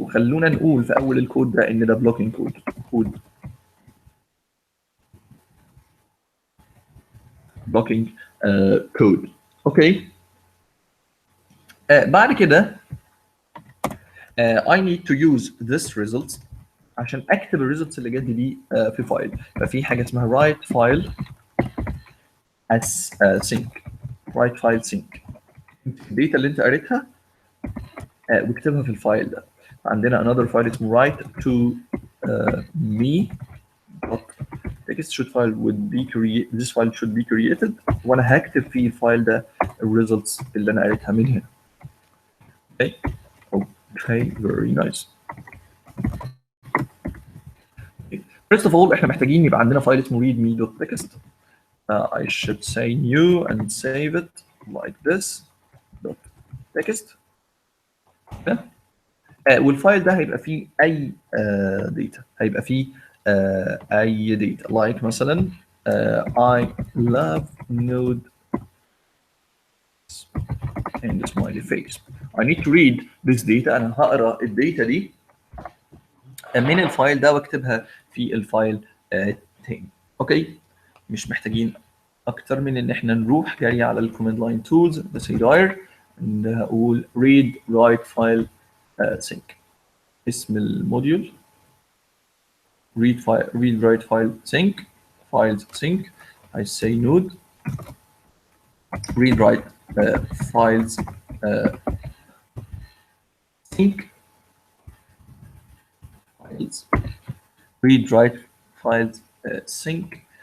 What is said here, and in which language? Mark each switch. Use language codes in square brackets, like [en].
[ar] وخلونا نقول في اول الكود ده ان ده بلوكينج كود بلوكينج كود. اوكي بعد كده [en] I need to use this results [ar] عشان اكتب الريزلتس اللي جت دي في فايل. ففي حاجه اسمها write file as sync. write file sync الداتا اللي انت قريتها واكتبها في الفايل ده. [en] عندنا another file اسمه write to me text should file would be created. this file should be created [ar] وانا هكتب في الفايل ده الريزلتس اللي انا قريتها من هنا. [en] okay very nice. First of all [ar] احنا محتاجين يبقى عندنا فايل اسمه readme.txt. [en] I should say new and save it like this .text. [ar] والفايل ده هيبقى فيه اي داتا، هيبقى فيه اي داتا like مثلا [en] I love node and smiley face. I need to read this data. [ar] انا هقرا الداتا دي من الفايل ده واكتبها في الفايل تاني. اوكي مش محتاجين اكتر من ان احنا نروح جاي على الكوماند لاين تولز بس هيداير ان هقول read write file sync. اسم الموديول read write file sync files sync. [en] I say node read write files sync files read write files sync.